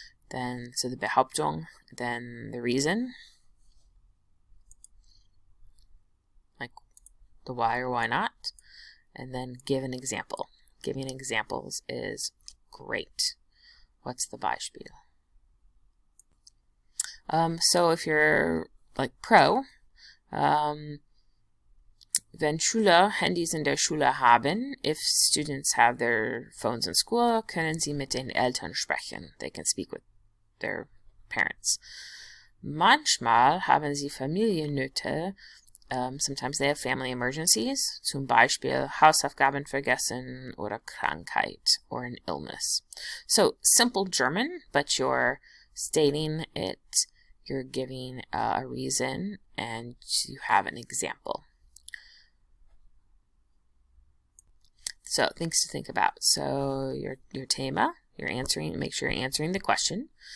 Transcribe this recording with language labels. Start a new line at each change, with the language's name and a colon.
English: Then, so the Behauptung, then the reason, like the why or why not, and then give an example. Giving examples is great. What's the Beispiel? So if you're pro,
German: wenn Schüler Handys in der Schule haben,
English: if students have their phones in school,
German: können sie mit den Eltern sprechen.
English: They can speak with their parents.
German: Manchmal haben sie Familiennöte.
English: Sometimes they have family emergencies.
German: Zum Beispiel Hausaufgaben vergessen oder Krankheit
English: or an illness. So simple German, but you're stating it, you're giving a reason, and you have an example. So things to think about. So your Thema, you're answering, make sure you're answering the question.